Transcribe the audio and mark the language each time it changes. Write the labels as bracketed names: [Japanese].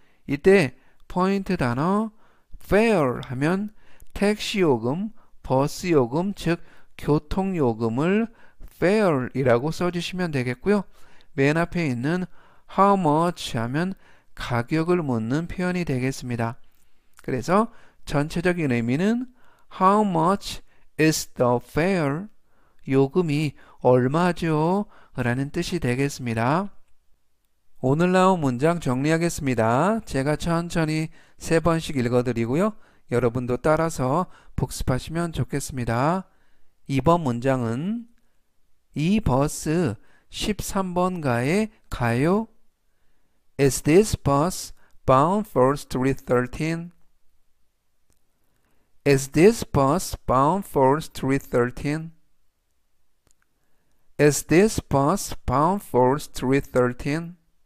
[Korean] 이때 포인트 단어 fare 하면 택시 요금, 버스 요금, 즉 교통 요금을 fare 이라고 써주시면 되겠고요. 맨 앞에 있는 [English] how much [Korean] 하면 가격을 묻는 표현이 되겠습니다. 그래서 전체적인 의미는 [English] how much is the fare? [Korean] 요금이 얼마죠? 라는 뜻이 되겠습니다. 오늘 나온 문장 정리하겠습니다. 제가 천천히 3번씩 읽어드리고요. 여러분도 따라서 복습하시면 좋겠습니다. 2번 문장은 이 버스 13번가에 가요? [English] Is this bus bound for Street 13? Is this bus bound for Street 13? Is this bus bound for Street 13?